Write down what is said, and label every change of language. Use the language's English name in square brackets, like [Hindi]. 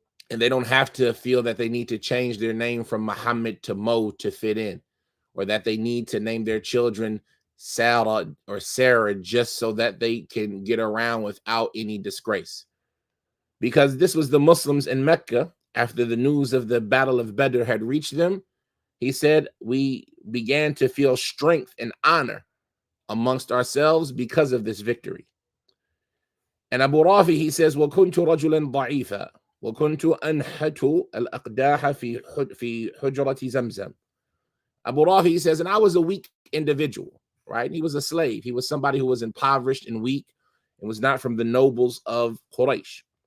[English] And they don't have to feel that they need to change their name from Muhammad to Mo to fit in, or that they need to name their children Sarah or Sarah just so that they can get around without any disgrace. Because this was the Muslims in Mecca, after the news of the Battle of Badr had reached them. He said, we began to feel strength and honor amongst ourselves because of this victory. And Abu Rafi, he says, [Arabic] وَكُنْتُ رَجُلًا ضَعِيفًا وَكُنْتُ أَنْحَتُ الْأَقْدَاحَ فِي حُجْرَةِ زَمْزَمْ. [English] Abu Rafi, he says, and I was a weak individual, right? He was a slave. He was somebody who was impoverished and weak and was not from the nobles of Quraysh.